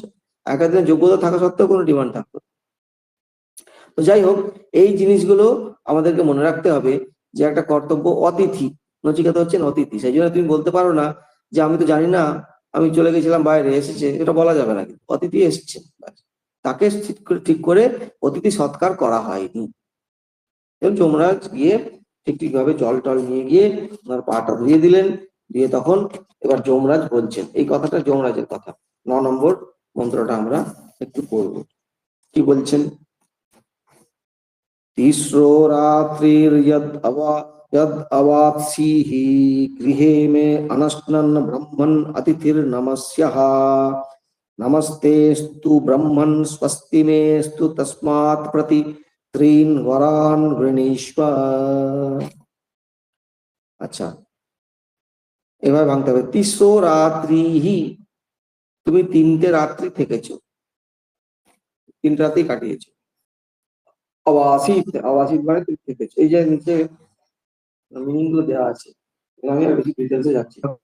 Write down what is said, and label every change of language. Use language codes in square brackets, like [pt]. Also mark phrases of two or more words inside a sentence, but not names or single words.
[bn] আগের দিনে যোগ্যতা থাকা সত্ত্বেও কোনো ডিমান্ড থাকতো। তো যাই হোক, এই জিনিসগুলো আমাদেরকে মনে রাখতে হবে, যে একটা কর্তব্য, অতিথি, নচিকেতা হচ্ছেন অতিথি, সেই জন্য তুমি বলতে পারো না যে আমি তো জানি না আমি চলে গেছিলাম বাইরে, এসেছে, এটা বলা যাবে না, কিন্তু অতিথি এসছে, তাকে ঠিক করে অতিথি সৎকার করা হয়নি। এবং যমরাজ গিয়ে ঠিকভাবে জল টল নিয়ে গিয়ে ওনার পাটা ধুয়ে দিলেন, দিয়ে তখন এবার যমরাজ বলছেন, এই কথাটা যমরাজের কথা, 9 নম্বর মন্ত্রটা আমরা একটু পড়ব। কি বলছেন? [sa] तीसरो यद अवाप्सिः गृहे मे अनश्नन् ब्रह्मन् अतिथिर्नमस्यः नमस्तेस्तु ब्रह्मन् स्वस्ति मेस्तु तस्मात् प्रति त्रीन् वरान् वृणीष्व। [bn] আচ্ছা, এভাবে ভাঙতে হবে। [sa] তিসরো রাত্রিহি, [bn] তুমি 3টে রাত্রি থেকেছো, 3 রাতেই কাটিয়েছো। অবাসিত মানে তুমি থেকেছো, এই যে নিচে মিনিং গুলো দেওয়া আছে, আমি আর বেশি ডিটেলসে যাচ্ছি না।